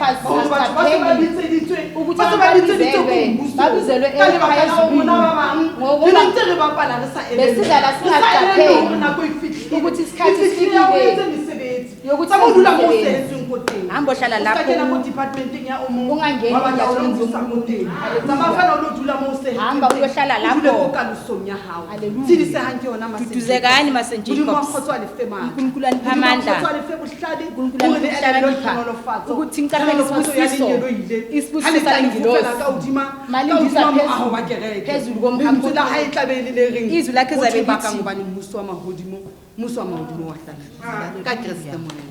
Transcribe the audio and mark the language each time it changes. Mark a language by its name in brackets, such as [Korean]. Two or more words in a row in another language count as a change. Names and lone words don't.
[Zulu] asiqapheli ukuthi babizelwe ekhaya ngoba besidlala singaqapheli ukuthi isikhathi sifikile yokuthi hamba ohlala lapho ungangeni hamba uyohlala lapho duduzekani ma-St. Jacobs uNkulunkulu anipha amandla uNkulunkulu anipha ukuhlakanipha ukuthi nicaphele isibusiso salengilosi malindisa phezulu komkhakho izwi lakhe zabe lithi [Southern Sotho] muso wa mahodimo wa hlala ka Kriste Morena